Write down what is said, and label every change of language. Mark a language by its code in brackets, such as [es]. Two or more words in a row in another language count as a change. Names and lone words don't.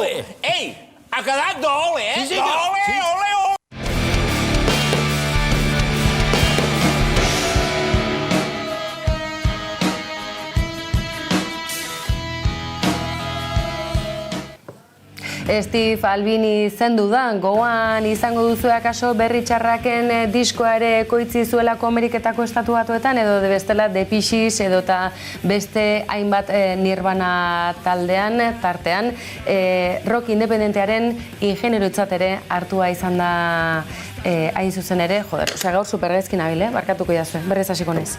[ca] Ei, ha quedat d'ole, eh? Sí, senyor. Ole, ole, ole. [eu] Steve Albini zendu da, gogoan izango duzu akaso Berri Txarraken diskoa ere ekoitzi zuelako Ameriketako Estatu Batuetan, edo bestela The Pixies edota beste hainbat Nirvana tartean, rock independentearen ingenierutzat ere hartua izan da hain zuzen ere, joder, gaur supergaizki nabil, barkatuko jazue, berrez hasiko naiz.